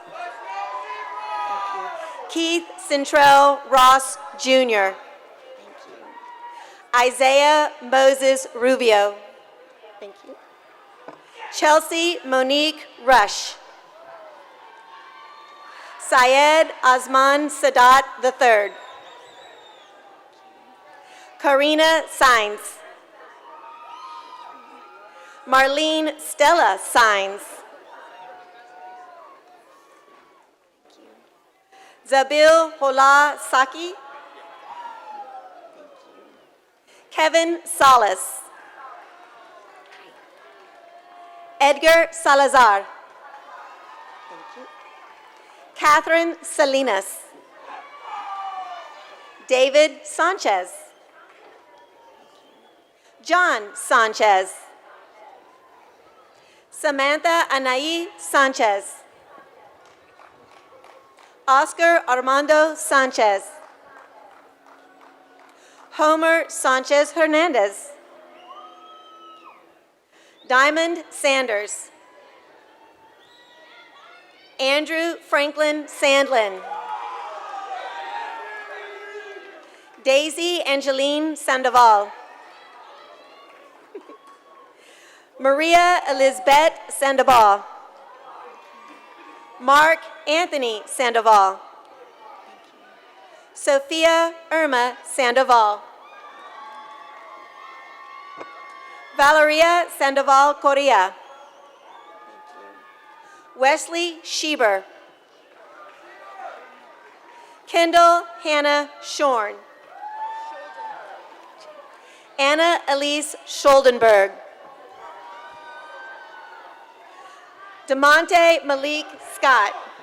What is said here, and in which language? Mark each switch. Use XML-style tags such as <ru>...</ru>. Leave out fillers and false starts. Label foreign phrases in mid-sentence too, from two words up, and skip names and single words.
<en>Keith Centrell Ross Jr. Isaiah Moses Rubio. Thank you. Chelsea Monique Rush. Syed Osman Sadat III. Karina Sainz. Marlene Stella Sainz. Zabil Hola Saki. Kevin Salas. Edgar Salazar. Catherine Salinas. David Sanchez. John Sanchez. Samantha Anai Sanchez. Oscar Armando Sanchez. Homer Sanchez Hernandez. Diamond Sanders. Andrew Franklin Sandlin. Daisy Angeline Sandoval. Maria Elizabeth Sandoval. Mark Anthony Sandoval. Sophia Irma Sandoval. Valeria Sandoval Correa. Wesley Schieber. Kendall Hannah Shorn. Anna Elise Scholdenberg. DeMonte Malik Scott.</en>